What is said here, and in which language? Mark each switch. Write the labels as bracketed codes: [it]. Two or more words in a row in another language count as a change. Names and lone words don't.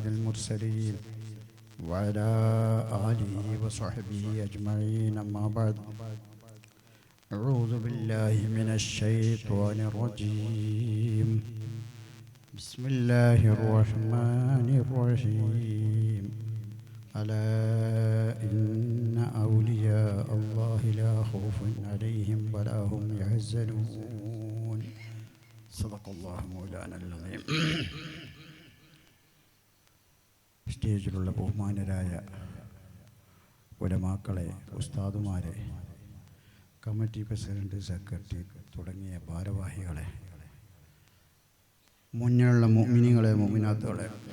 [ar] المرسلين وعلى آله وصحبه أجمعين أما بعد أعوذ بالله من الشيطان الرجيم بسم الله الرحمن الرحيم ألا إن أولياء الله لا خوف عليهم ولا هم يحزنون صدق الله مولانا العظيم. [ml] സ്റ്റേജിലുള്ള ബഹുമാനരായ ഉലമാക്കളെ, ഉസ്താദുമാരെ, കമ്മിറ്റി പ്രസിഡന്റ്, സെക്രട്ടറി തുടങ്ങിയ ഭാരവാഹികളെ, മുന്നിലുള്ള മുഅ്മിനീങ്ങളെ, മുഅ്മിനാത്തുകളെ,